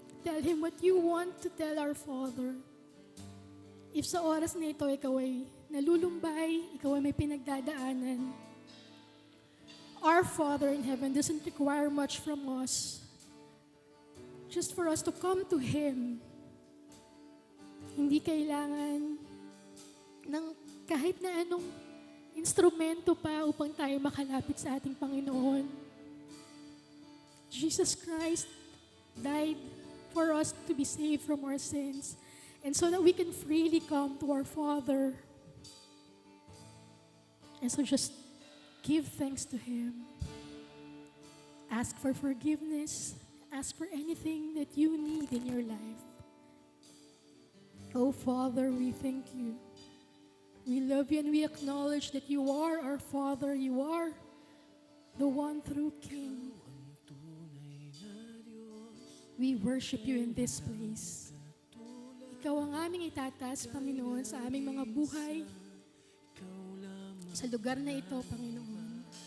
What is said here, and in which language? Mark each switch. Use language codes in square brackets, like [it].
[en] Tell Him what you want to tell our Father. [tl] If sa oras na ito, ikaw ay nalulumbay, ikaw ay may pinagdadaanan, [en] our Father in heaven doesn't require much from us. Just for us to come to Him. [tl] Hindi kailangan ng kahit na anong instrumento pa upang tayo makalapit sa ating Panginoon. [en] Jesus Christ died for us to be saved from our sins, and so that we can freely come to our Father. And so just give thanks to Him. Ask for forgiveness. Ask for anything that you need in your life. Oh Father, we thank you. We love you and we acknowledge that you are our Father. You are the one true King. We worship you in this place. [tl] Ikaw ang aming itataas, Panginoon, sa aming mga buhay. Sa lugar na ito, Panginoon.